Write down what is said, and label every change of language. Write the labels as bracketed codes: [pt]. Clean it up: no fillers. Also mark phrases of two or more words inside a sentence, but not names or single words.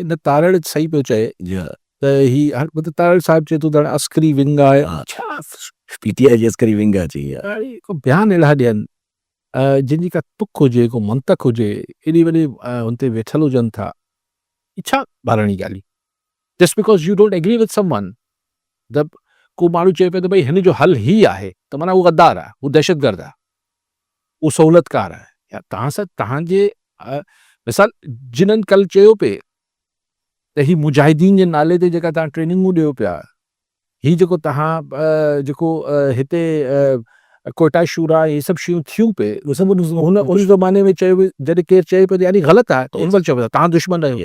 [sd] न तारड़ सही पियो चए त ही हाणे तारड़ साहिबु चए थो त अस्करी विंग आहे. छा PTI जी अस्करी विंग आहे चई आहे. को बयान अहिड़ा ॾियनि जिन जी का तुक हुजे, को मंतक हुजे, एॾी वॾी हुन ते वेठल हुजनि था. छा ॿारणी ॻाल्हि? [en] Just because you don't agree with someone, [sd] त को माण्हू चए पियो त भई हिन जो हल ही आहे, त माना उहो गद्दार आहे, उहो दहशतगर्द आहे, उहो सहूलियतकार आहे. या तव्हां सां तव्हांजे मिसाल जिन्हनि कल्ह चयो पिए त ही मुजाहिदीन जे नाले ते जेका तव्हां ट्रेनिंगूं ॾियो पिया, ही जेको तव्हां जेको हिते कोटा शूरा इहे सभु शयूं थियूं पे, उन ज़माने में चयो पियो, जॾहिं केरु चए पियो त यानी ग़लति आहे, त उन वक़्तु चयो पियो तव्हां दुश्मन आहियो.